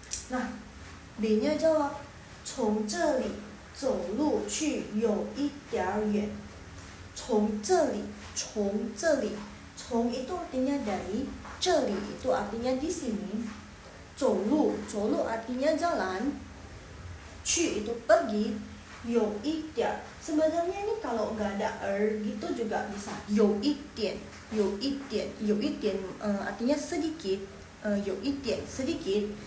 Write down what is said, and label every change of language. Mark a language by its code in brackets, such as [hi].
[id] Nah, B-nya jawab, [zh] 从这里走路去有一点远. [id] 从这里, 从这里, 从 itu artinya dari, 这里 itu artinya di sini, 走路artinya jalan, 去 itu pergi, 有一点. Sebenarnya ini kalau nggak ada gitu juga bisa. [zh] 有一点, 有一点, 有一点 artinya sedikit, 有一点 sedikit.